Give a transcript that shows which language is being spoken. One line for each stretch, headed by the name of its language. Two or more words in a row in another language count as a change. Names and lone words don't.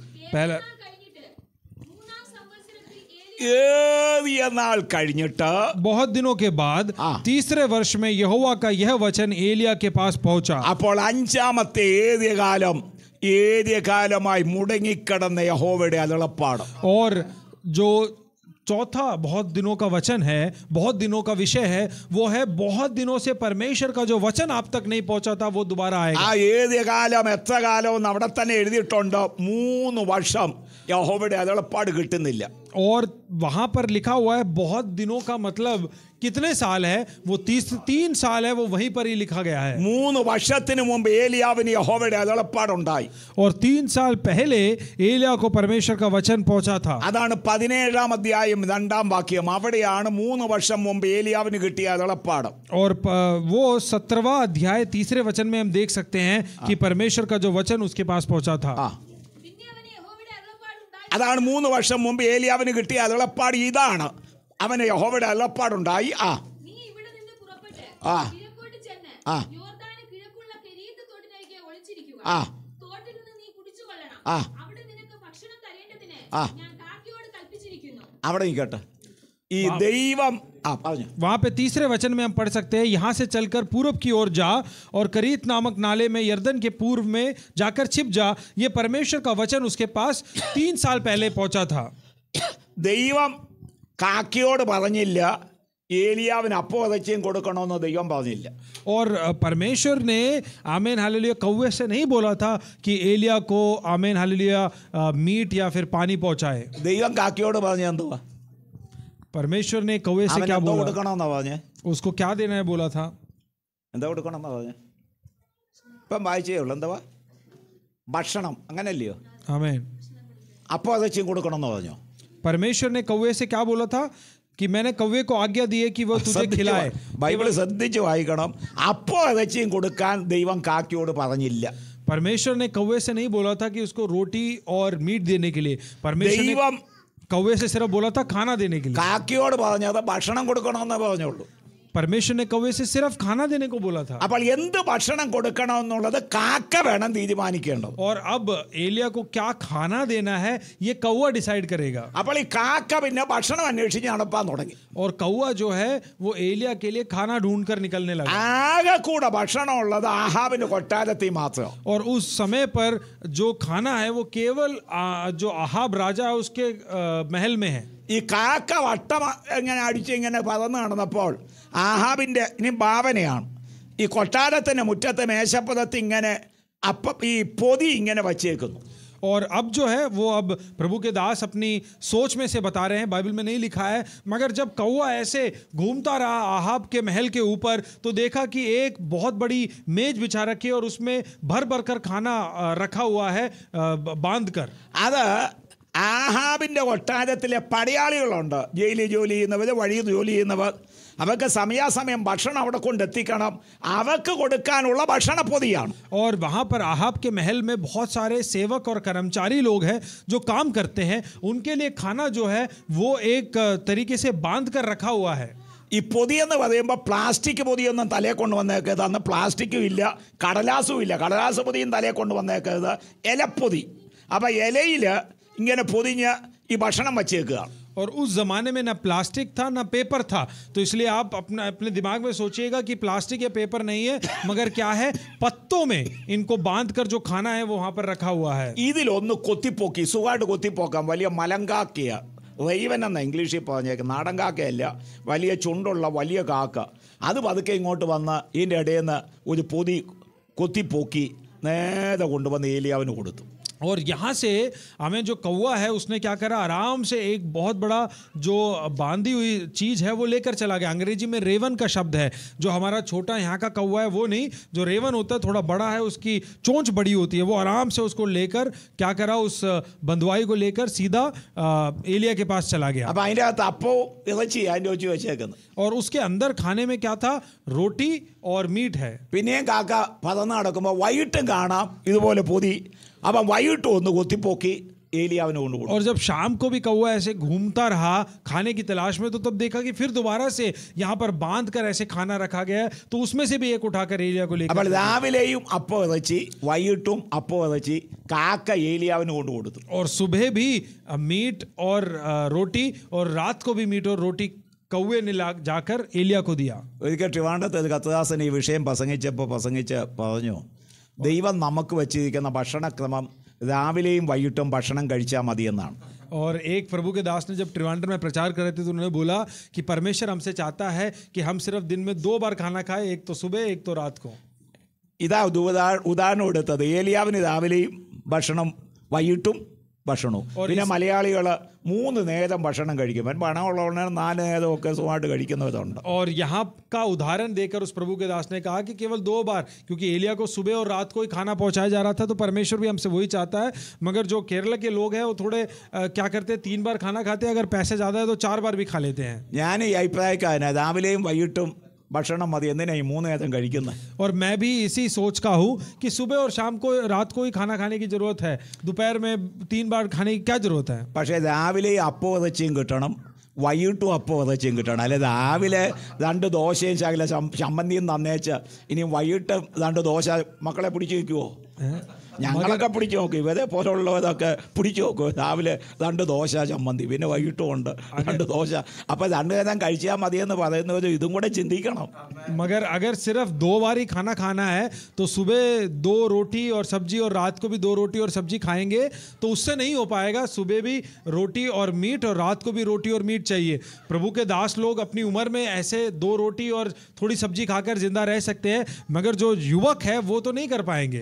Hindi: पहला
Malayalam: കഴിഞ്ഞിട്ട് 3-ാം സംവത്സരത്തിൽ ഏറിയ നാൾ കഴിഞ്ഞിട്ട്
Hindi: बहुत दिनों के बाद तीसरे वर्ष में यहोवा का यह वचन एलिया के पास पहुंचा.
Malayalam: അപ്പോൾ 5-ാമത്തെ ഏതിയ കാലമായി മുടങ്ങിക്കിടന്ന യഹോവയുടെ അരുളപ്പാട്.
Hindi: और जो चौथा बहुत दिनों का वचन है, बहुत दिनों का विषय है, वो है बहुत दिनों से परमेश्वर का जो वचन आप तक नहीं पहुंचा था वो दोबारा आएगा.
Malayalam: ആ ഏതിയ കാലം എത്ര കാലം അവിടെ തന്നെ എഴുതിയിട്ടുണ്ട്. 3 വർഷം യഹോവയുടെ അരുളപ്പാട് കിട്ടുന്നില്ല.
Hindi: और वहां पर लिखा हुआ है बहुत दिनों का मतलब कितने साल है, वो 3 साल है, वो वहीं पर ही लिखा गया है.
Malayalam: 3 വർഷത്തിന് മുമ്പ് ഏലിയാവിന് യഹോവയുടെ അരുളപ്പാടുണ്ടായി.
Hindi: और 3 साल पहले एलिया को परमेश्वर का वचन पहुंचा था.
Malayalam: അതാണ് 17-ാം അധ്യായം 2-ാം വാക്യം. അവിടെയാണ് 3 വർഷം മുമ്പ് ഏലിയാവിന് കിട്ടിയ അരുളപ്പാട്.
Hindi: और वो 17वां अध्याय तीसरे वचन में हम देख सकते हैं कि परमेश्वर का जो वचन उसके पास पहुंचा था.
Malayalam: പിന്നെ അവന് യഹോവയുടെ അരുളപ്പാടുണ്ടായി. അതാണ് 3 വർഷം മുമ്പ് ഏലിയാവിന് കിട്ടിയ അരുളപ്പാട്. ഇതാണ് അവന് യഹോവയുടെ അരുളപ്പാടുണ്ടായി. നീ ഇവിടെ നിന്ന് പുറപ്പെട്ട് കിഴക്കോട്ട് ചെന്ന് ആ. യോർദാന് കിഴക്കുള്ള കെരീത്ത് തോട്ടിനരികെ ഒളിച്ചിരിക്കുക. ആ. തോട്ടിൽ നിന്ന് ആ അവിടെ നിനക്ക് ഭക്ഷണം തരേണ്ടതിന് ആ. ഞാൻ കാക്കയോട് കൽപ്പിച്ചിരിക്കുന്നു. അവിടെ നിൽക്കട്ടെ. ഈ ദൈവം പറഞ്ഞു.
Hindi: वहां पे तीसरे वचन में हम पढ़ सकते हैं, यहाँ से चलकर पूर्व की ओर जा और करीत नामक नाले में यर्दन के पूर्व में जाकर छिप जा. ये परमेश्वर का वचन उसके पास 3 साल पहले पहुंचा था.
Malayalam: ദൈവം കാക്കയോട് പറഞ്ഞില്ല ഏലിയാവിന് അപ്പം വതച്ചും കൊടുക്കണമെന്ന് ദൈവം പറഞ്ഞില്ല.
Hindi: और परमेश्वर ने आमेन हालेलुया कौवे से नहीं बोला था कि एलिया को आमेन हालेलुया मीट या फिर पानी पहुंचाए.
Malayalam: ദൈവം കാക്കയോട് പറഞ്ഞ എന്തുവാ?
Hindi: परमेश्वर ने कौवे से
Malayalam: അവൻ
Hindi: क्या
Malayalam: എന്തോ
Hindi: बोला,
Malayalam: കൊടുക്കണമെന്നാ പറഞ്ഞേ?
Hindi: उसको क्या देना है बोला था.
Malayalam: എന്താ കൊടുക്കണമെന്നാ പറഞ്ഞേ? ഇപ്പം വായിച്ചേ ഉള്ളൂ. എന്തുവാ? ഭക്ഷണം, അങ്ങനല്ലയോ?
Hindi: आमेन.
Malayalam: അപ്പം വതച്ചും കൊടുക്കണമെന്ന് പറഞ്ഞു.
Hindi: परमेश्वर ने कौवे से क्या बोला था कि मैंने कौवे को आज्ञा दी है कि वो तुझे खिलाए.
Malayalam: ബൈബിൾ ശ്രദ്ധിച്ച് വായിക്കണം. അപ്പം വതച്ചും കൊടുക്കാൻ ദൈവം കാക്കയോട് പറഞ്ഞില്ല.
Hindi: परमेश्वर ने कौवे से नहीं बोला था कि उसको रोटी और मीट देने के लिए. परमेश्वर ने
Malayalam: ദൈവം
Hindi: कौवे से सिर्फ बोला था खाना देने के लिए.
Malayalam: കാക്കയോട് പറഞ്ഞത് ഭക്ഷണം കൊടുക്കണമെന്നേ പറഞ്ഞുള്ളൂ.
Hindi: परमेश्वर ने कौवे से सिर्फ खाना देने को बोला था.
Malayalam: അപ്പോൾ എന്ത് ഭക്ഷണം കൊടുക്കണമെന്നുള്ളത് കാക്ക വേണം തീരുമാനിക്കേണ്ടത്.
Hindi: और अब एलिया को क्या खाना देना है ये कौवा डिसाइड करेगा.
Malayalam: അപ്പോൾ ഈ കാക്ക പിന്നെ ഭക്ഷണം അന്വേഷിച്ച് നടപ്പാൻ തുടങ്ങി.
Hindi: और कौवा जो है वो एलिया के लिए खाना ढूंढ कर निकलने लगा.
Malayalam: ആകെ കൂടെ ഭക്ഷണം ഉള്ളത് ആഹാബിന്റെ കൊട്ടാരത്തിൽ മാത്രം.
Hindi: और उस समय पर जो खाना है वो केवल जो अहाब राजा है उसके महल में है.
Malayalam: ഈ കാക്ക വട്ടം ഇങ്ങനെ അടിച്ച് ഇങ്ങനെ പറന്ന് നടന്നപ്പോൾ ആഹാബിന്റെ ഇനി ഭാവനയാണ്, ഈ കൊട്ടാരത്തിന്റെ മുറ്റത്തെ മേശപ്പുറത്ത് ഇങ്ങനെ ഈ പൊതി ഇങ്ങനെ വച്ചേക്കുന്നു.
Hindi: और अब जो है वो अब प्रभु के दास अपनी सोच में से बता रहे हैं, बाइबल में नहीं लिखा है, मगर जब कौवा ऐसे घूमता रहा आहाब के महल के ऊपर तो देखा कि एक बहुत बड़ी मेज बिछा रखी है और उसमें भर भर कर खाना रखा हुआ है बांध कर.
Malayalam: അത് ആഹാബിന്റെ കൊട്ടാരത്തിലെ പടയാളികളുണ്ട്, ജയിലിൽ ജോലി ചെയ്യുന്നവർ, വഴിയിൽ ജോലി ചെയ്യുന്നവർ. അവർക്ക് സമയാസമയം ഭക്ഷണം അവിടെ കൊണ്ടെത്തിക്കണം. അവർക്ക് കൊടുക്കാനുള്ള ഭക്ഷണപ്പൊതിയാണ്.
Hindi: और वहाँ पर आहाब के महल में बहुत सारे सेवक और कर्मचारी लोग हैं जो काम करते हैं. उनके लिए खाना जो है वो एक तरीके से बांध कर रखा हुआ है.
Malayalam: ഈ പൊതിയെന്ന് പറയുമ്പോൾ പ്ലാസ്റ്റിക് പൊതിയൊന്നും തലയെ കൊണ്ട് വന്നേക്കരുത്. അന്ന് പ്ലാസ്റ്റിക്കും ഇല്ല, കടലാസും ഇല്ല. കടലാസ് പൊതിയും തലയെ കൊണ്ട് വന്നേക്കരുത്. ഇലപ്പൊതി. അപ്പം ഇലയിൽ ഇങ്ങനെ പൊതിഞ്ഞ് ഈ ഭക്ഷണം വച്ചേക്കുകയാണ്.
Hindi: और उस ज़माने में ना प्लास्टिक था ना पेपर था, तो इसलिए आप अपने दिमाग में सोचिएगा कि प्लास्टिक या पेपर नहीं है, मगर क्या है, पत्तों में इनको बांध कर जो खाना है वो वहाँ पर रखा हुआ है.
Malayalam: ഇതിലൊന്ന് കൊത്തിപ്പോക്കി, സുഖമായിട്ട് കൊത്തിപ്പോക്കാം. വലിയ മലങ്കാക്കയ, റൈവൻ എന്ന ഇംഗ്ലീഷിൽ പറഞ്ഞേക്ക്, നാടൻ കാക്കയല്ല, വലിയ ചുണ്ടുള്ള വലിയ കാക്ക. അത് പതുക്കെ ഇങ്ങോട്ട് വന്ന് ഇതിൻ്റെ ഇടയിൽ നിന്ന് ഒരു പൊതി കൊത്തിപ്പോക്കി നേരെ കൊണ്ടുവന്ന് ഏലിയാവിന് കൊടുത്തു.
Hindi: और यहाँ से हमें जो कौवा है उसने क्या करा, आराम से एक बहुत बड़ा जो बांधी हुई चीज़ है वो लेकर चला गया. अंग्रेजी में रेवन का शब्द है. जो हमारा छोटा यहाँ का कौवा है वो नहीं, जो रेवन होता है थोड़ा बड़ा है, उसकी चोंच बड़ी होती है. वो आराम से उसको लेकर क्या करा, उस बंधुआई को लेकर सीधा एलिया के पास चला गया.
Malayalam: അപ്പം അതിൻ്റെ അകത്ത് അപ്പവും ഇറച്ചി അതിൻ്റെ വെച്ച് വെച്ചേക്കുന്നത്.
Hindi: और उसके अंदर खाने में क्या था, रोटी और मीट है.
Malayalam: പിന്നെയും കാക്ക പതന്ന് നടക്കുമ്പോൾ വൈകിട്ടും കാണാം ഇതുപോലെ പൊതി. അപ്പം വൈകിട്ടും ഒന്ന് കൊത്തിപ്പോക്കി ഏലിയാവിന് കൊണ്ടുപോകും.
Hindi: और जब शाम को भी कौवा ऐसे घूमता रहा खाने की तलाश में, तो तब देखा कि फिर दोबारा से यहाँ पर बांध कर ऐसे खाना रखा गया है, तो उसमें से भी एक उठाकर एलिया को
Malayalam: അപ്പോൾ
Hindi: लेकर.
Malayalam: രാവിലെയും അപ്പം ഇറച്ചി, വൈകിട്ടും അപ്പം ഇറച്ചി കാക്ക ഏലിയാവിന് കൊണ്ടു കൊടുത്തു.
Hindi: और सुबह भी मीट और रोटी और रात को भी मीट और रोटी कौवे ने जाकर एलिया को दिया.
Malayalam: ഒരിക്കൽ ട്രിവാൻഡ്രത്ത് ഒരു കത്തദാസൻ ഈ വിഷയം പ്രസംഗിച്ച് പറഞ്ഞു, ദൈവം നമുക്ക് വെച്ചിരിക്കുന്ന ഭക്ഷണക്രമം രാവിലെയും വൈകിട്ടും ഭക്ഷണം കഴിച്ചാൽ മതിയെന്നാണ്.
Hindi: और एक प्रभु के दास ने जब त्रिवांड्र में प्रचार कर रहे थे तो उन्होंने बोला कि परमेश्वर हमसे चाहता है कि हम सिर्फ दिन में 2 बार खाना खाएं, एक तो सुबह एक तो रात को.
Malayalam: ഇതാ ഉദാഹരണം എടുത്തത്. ഏലിയാവിന് രാവിലെയും ഭക്ഷണം വൈകിട്ടും ഭക്ഷണവും. പിന്നെ മലയാളികൾ 3 നേരം ഭക്ഷണം കഴിക്കും. പണമുള്ളവർ 4 നേരമൊക്കെ സുഖമായിട്ട് കഴിക്കുന്നവരുണ്ട്.
Hindi: और यहाँ का उदाहरण देकर उस प्रभु के दास ने कहा कि केवल 2 बार, क्योंकि एलिया को सुबह और रात को ही खाना पहुंचाया जा रहा था, तो परमेश्वर भी हमसे वही चाहता है. मगर जो केरल के लोग हैं वो थोड़े क्या करते हैं, 3 बार खाना खाते हैं, अगर पैसे ज़्यादा है तो 4 बार भी खा लेते हैं.
Malayalam: ഞാൻ ഈ അഭിപ്രായക്കാരനാണ്. രാവിലെയും വൈകിട്ടും ഭക്ഷണം മതി, എന്തിനാ ഈ 3 നേരം കഴിക്കുന്നത്?
Hindi: और मैं भी इसी सोच का हूँ कि सुबह और शाम को रात को ही खाना खाने की ज़रूरत है, दोपहर में 3 बार खाने की क्या ज़रूरत है.
Malayalam: പക്ഷേ രാവിലെയും അപ്പം ഇറച്ചിയും കിട്ടണം, വൈകിട്ടും അപ്പം ഇറച്ചിയും കിട്ടണം. അല്ലെ രാവിലെ 2 ദോശയും ശകല ചമ്മന്തിയും തന്നേച്ച് ഇനി വൈകിട്ട് 2 ദോശ മക്കളെ പിടിച്ച് വയ്ക്കുമോ? ഞങ്ങളൊക്കെ പിടിച്ചു നോക്കും, ഇവരെ പോലുള്ളതൊക്കെ പിടിച്ചു നോക്കും. രാവിലെ 2 ദോശ ചമ്മന്തി, പിന്നെ വൈകിട്ടും ഉണ്ട് 2 ദോശ. അപ്പോൾ 2 നേരം കഴിച്ചാൽ മതിയെന്ന് പറയുന്നവർ ഇതും കൂടെ ചിന്തിക്കണം.
Hindi: मगर अगर सिर्फ 2 बार ही खाना खाना है तो सुबह 2 रोटी और सब्जी और रात को भी 2 रोटी और सब्जी खाएंगे तो उससे नहीं हो पाएगा. सुबह भी रोटी और मीट और रात को भी रोटी और मीट चाहिए. प्रभु के दास लोग अपनी उम्र में ऐसे 2 रोटी और थोड़ी सब्जी खाकर जिंदा रह सकते हैं, मगर जो युवक है वो तो नहीं कर पाएंगे.